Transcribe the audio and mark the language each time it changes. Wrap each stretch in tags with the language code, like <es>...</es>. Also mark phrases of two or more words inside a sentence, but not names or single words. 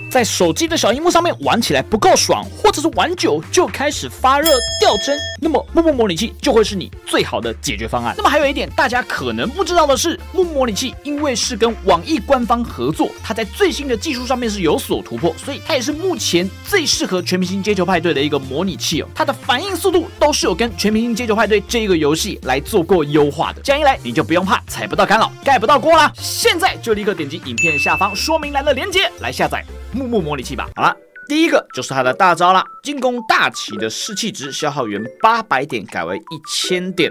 <zh>在手機的小螢幕上面玩起來不夠爽，或者是玩久就開始發熱掉幀，那麼木木模擬器就會是你最好的解決方案。那麼還有一點大家可能不知道的是，木木模擬器因為是跟網易官方合作，它在最新的技術上面是有所突破，所以它也是目前最適合全明星街球派對的一個模擬器。它的反應速度都是有跟全明星街球派对這個遊戲來做過優化的，這樣一來你就不用怕踩不到干擾、蓋不到鍋啦。現在就立刻點擊影片下方說明欄的鏈接來下載木木模擬器吧。好了，第一個就是它的大招啦，進攻大旗的士氣值消耗原800點改為1000點。</zh>